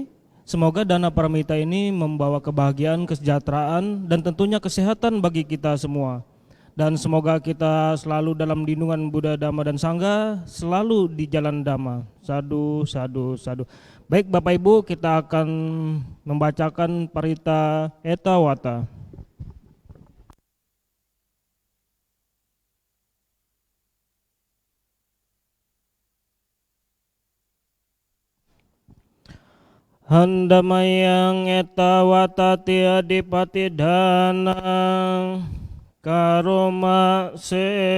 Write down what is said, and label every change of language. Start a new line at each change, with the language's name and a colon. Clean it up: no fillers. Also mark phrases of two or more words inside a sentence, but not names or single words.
Indonesian: Semoga dana paramita ini membawa kebahagiaan, kesejahteraan, dan tentunya kesehatan bagi kita semua. Dan semoga kita selalu dalam lindungan Buddha, Dhamma, dan Sangha, selalu di jalan Dhamma.
Pali: Sadu, sadu, sadu.
Indonesian: Baik Bapak Ibu, kita akan membacakan Parita Etawata.
Pali: Handamayang etawatati adipati dhanang karoma se